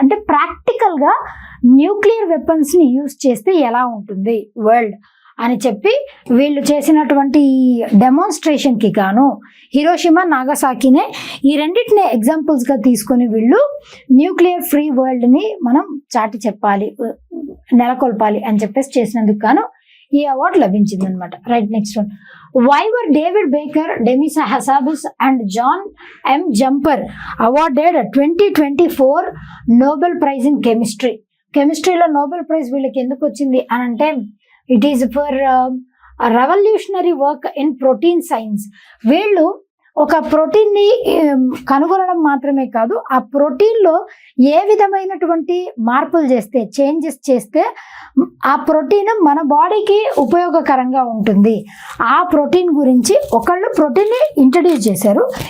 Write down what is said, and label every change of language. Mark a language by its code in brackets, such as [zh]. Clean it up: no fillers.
[te] అంటే ప్రాక్టికల్గా nuclear వెపన్స్ని use చేస్తే ఎలా ఉంటుంది వరల్డ్ అని చెప్పి వీళ్ళు చేసినటువంటి డెమాన్స్ట్రేషన్కి గాను హిరోషిమా, నాగసాకినే ఈ రెండింటిని ఎగ్జాంపుల్స్గా తీసుకొని వీళ్ళు న్యూక్లియర్ ఫ్రీ వరల్డ్ని మనం చాటి చెప్పాలి, నెలకొల్పాలి అని చెప్పేసి చేసినందుకు గాను ఈ అవార్డు లభించింది అనమాట. [en] Right, next one. Why were David Baker, Demis Hassabis and John M. Jumper awarded 2024 Nobel Prize in Chemistry? [te] కెమిస్ట్రీలో నోబెల్ ప్రైజ్ వీళ్ళకి ఎందుకు వచ్చింది అని అంటే [en] It is for revolutionary work in protein science. [te] వీళ్ళు ఒక ప్రోటీన్ని కనుగొనడం మాత్రమే కాదు, ఆ ప్రోటీన్లో ఏ విధమైనటువంటి మార్పులు చేస్తే, చేంజెస్ చేస్తే ఆ ప్రోటీన్ మన బాడీకి ఉపయోగకరంగా ఉంటుంది, ఆ ప్రోటీన్ గురించి ఒకళ్ళు ప్రోటీన్ని ఇంట్రడ్యూస్ చేశారు.